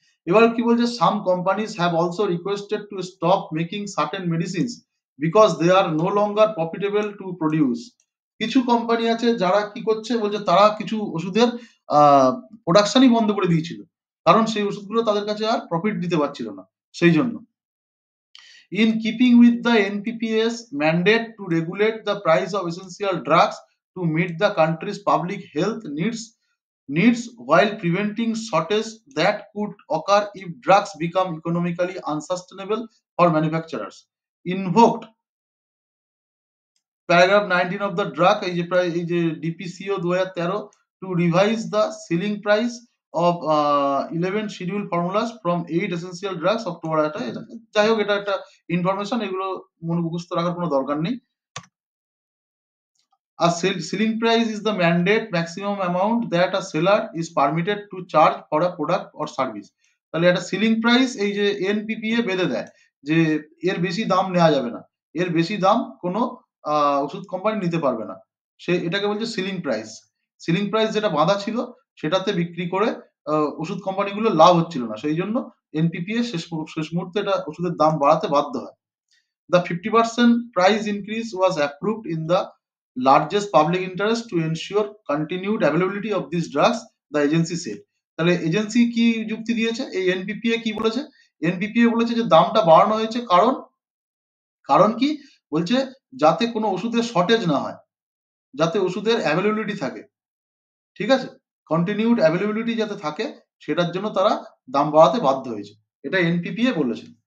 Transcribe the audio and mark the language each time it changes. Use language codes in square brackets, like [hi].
[bn] এবার কি বলছে, [en] Some companies have also requested to stop making certain medicines because they are no longer profitable to produce. [bn] কিছু company আছে যারা কি করছে, বলছে তারা কিছু ওষুধের প্রোডাকশনই বন্ধ করে দিয়েছিল, কারণ সেই ওষুধগুলো তাদের কাছে আর প্রফিট দিতে পারছিল না, সেই জন্য। [en] In keeping with the NPPA's mandate to regulate the price of essential drugs to meet the country's public health needs while preventing shortage that could occur if drugs become economically unsustainable for manufacturers. Invoked paragraph 19 of the drug, [bn] এই যে [en] DPCO 2013, to revise the ceiling price of 11 scheduled formulas from 8 essential drugs October। [bn] যাই হোক, এটা একটা information, এগুলো মুখস্থ রাখার কোনো দরকার নেই। [en] A ceiling price is the mandate maximum amount that a seller is permitted to charge for a product or service। [bn] তাহলে একটা সিলিং প্রাইস এই যে এনপিপিএ বেঁধে দেয় যে এর বেশি দাম নেওয়া যাবে না, এর বেশি দাম কোনো ওষুধ কোম্পানি নিতে পারবে না, সে এটাকে বলছে সিলিং প্রাইস। সিলিং প্রাইস যেটা বাঁধা ছিল সেটাতে বিক্রি করে ওষুধ কোম্পানিগুলো লাভ হচ্ছিল না, সেই জন্য এনপিপিএ শেষ মুহূর্তে এটা ওষুধের দাম বাড়াতে বাধ্য হয়। [en] The 50% price increase was approved in the largest public interest to ensure continued availability of these drugs, the agency said। [bn] তাহলে এজেন্সি কি যুক্তি দিয়েছে, এই এনপিপিএ কি বলেছে? এনপিপিএ বলেছে যে দামটা বাড়ানো হয়েছে কারণ কি, বলছে যাতে কোনো ওষুধের শর্টেজ না হয়, যাতে ওষুধের অ্যাভেলেবিলিটি থাকে, ঠিক আছে? কন্টিনিউড অ্যাভেলেবিলিটি যাতে থাকে, সেটার জন্য তারা দাম বাড়াতে বাধ্য হয়েছে, এটা এনপিপিএ বলেছে।